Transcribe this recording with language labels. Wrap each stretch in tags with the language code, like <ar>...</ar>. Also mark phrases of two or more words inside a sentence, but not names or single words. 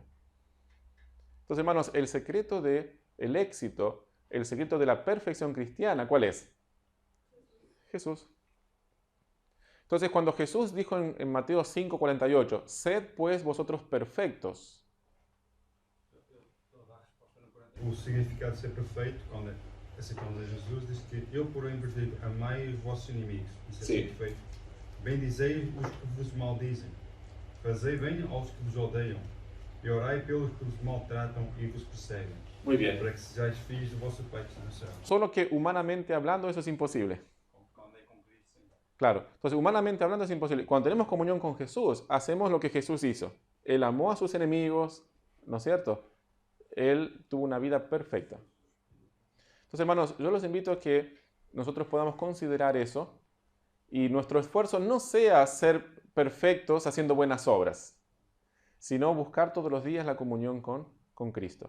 <es>Entonces, hermanos, el secreto del éxito, el secreto de la perfección cristiana, ¿cuál es? Jesús. Entonces, cuando Jesús dijo en Mateo 5:48, sed pues vosotros perfectos.</es> <pt>O significado de ser perfeito, quando aceitamos a Jesus, diz que eu, porém, vos digo, amai os vossos inimigos. Isso é ser perfeito. Bendizei os que vos maldizem. Fazei bem aos que vos odeiam. E orai pelos que vos maltratam e vos perseguem.</pt> <es>Muy bien.</es> <pt>Para que sejais filhos do vosso Pai que está no céu.</pt> <es>Solo que humanamente hablando eso es imposible. Claro, entonces humanamente hablando es imposible. Cuando tenemos comunión con Jesús, hacemos lo que Jesús hizo. Él amó a sus enemigos, ¿no es cierto? Él tuvo una vida perfecta. Entonces, hermanos, yo los invito a que nosotros podamos considerar eso y nuestro esfuerzo no sea ser perfectos haciendo buenas obras, sino buscar todos los días la comunión con Cristo.</es>